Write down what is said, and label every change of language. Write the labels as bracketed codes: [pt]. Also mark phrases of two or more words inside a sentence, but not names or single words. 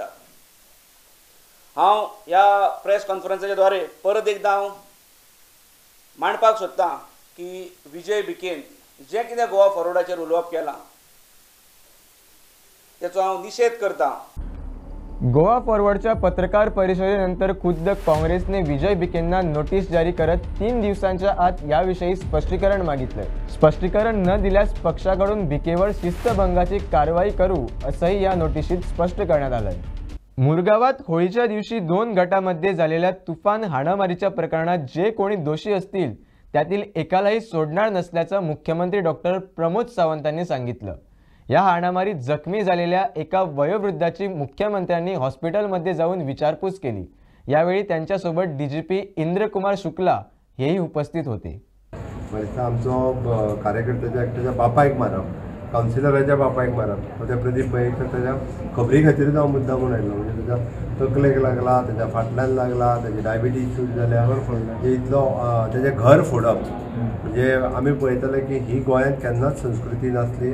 [kok] हांव ह्या प्रेस कॉन्फरन्साच्या द्वारे परत एकदां हांव मांडपाक सोदतां की विजय बिकेन जें कितें गोवा फॉरवर्डाचेर उलोवप केलां तेचो हांव निशेध करतां. [mr] गोवा फॉरवर्डच्या पत्रकार परिषदेनंतर खुद्द काँग्रेसने विजय बिकेंना नोटीस जारी करत 3 दिवसांच्या आत याविषयी स्पष्टीकरण मागितलंय. स्पष्टीकरण न दिल्यास पक्षाकडून बिकेवर शिस्तभंगाची कारवाई करू असंही या नोटिशीत स्पष्ट करण्यात आलंय. मुरगावात होळीच्या दिवशी 2 गटांमध्ये झालेल्या तुफान हाणामारीच्या प्रकरणात जे कोणी दोषी असतील त्यातील एकालाही सोडणार नसल्याचं मुख्यमंत्री डॉक्टर प्रमोद सावंतांनी सांगितलं. या हाणामारीत जखमी झालेल्या एका वयोवृद्धाची मुख्यमंत्र्यांनी हॉस्पिटलमध्ये जाऊन विचारपूस केली. यावेळी त्यांच्यासोबत डीजीपी इंद्रकुमार शुक्ला हेही उपस्थित होते. [kok] आमचो कार्यकर्त्याच्या एकट्याच्या बापायक मारप, कावन्सिलराच्या बापायक मारप, त्या प्रदीप भाईक त्याच्या खबरी खातीर हांव मुद्दाम म्हणून आयलो. म्हणजे त्याच्या तकलेक लागला, त्याच्या फाटल्यान लागला, त्याची डायबिटीज सूट जाल्या, म्हणजे इतलो त्याचें घर फोडप. म्हणजे आमी पळयतले की ही गोंयांत केन्नाच संस्कृती नासली.